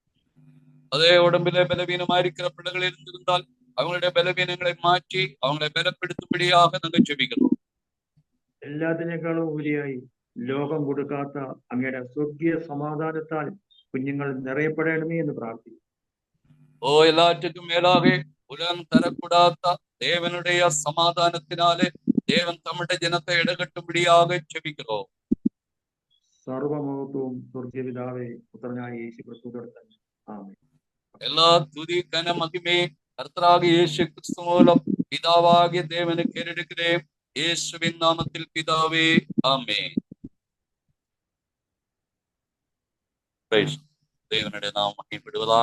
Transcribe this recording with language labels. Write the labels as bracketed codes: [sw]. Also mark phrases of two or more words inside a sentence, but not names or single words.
[ta] அதே உடம்பிலே பலவீனமாயிருக்கிற பிள்ளைகள் இருந்திருந்தால் அவங்களுடைய பலவீனங்களை மாற்றி அவங்களை பலப்படுத்தும்படியாக நாங்கள் ஜெபிக்கிறோம். [ml] എല്ലാത്തിനേക്കാളും ഉപരിയായി ലോകം കൊടുക്കാത്ത അങ്ങയുടെ സ്വർഗീയ സമാധാനത്താൽ കുഞ്ഞുങ്ങൾ നിറയപ്പെടണമേ എന്ന് പ്രാർത്ഥിക്കും. [ta] எல்லாற்றுக்கும் மேலாக உலகம் தரக்கூடாத தேவனுடைய சமாதானத்தினாலே தேவன் தம்முடைய ஜனத்தை இடகட்டும்படியாக ஜெபிக்கிறோம். [ml] സർവമഹത്വവും സ്വർഗീയ പിതാവേ പുത്രനായ യേശു ക്രിസ്തുവിനോട് തന്നെ. ആമേൻ. [ta] எல்லா துதி கன மகிமை கர்த்தராகிய இயேசு கிறிஸ்து மூலம் பிதாவாகிய தேவனுக்கு ஏறெடுக்கிறேன். இயேசுவின் நாமத்தில் பிதாவே, ஆமென். தேவனுடைய நாமம் மகிமைப்படுவதாக.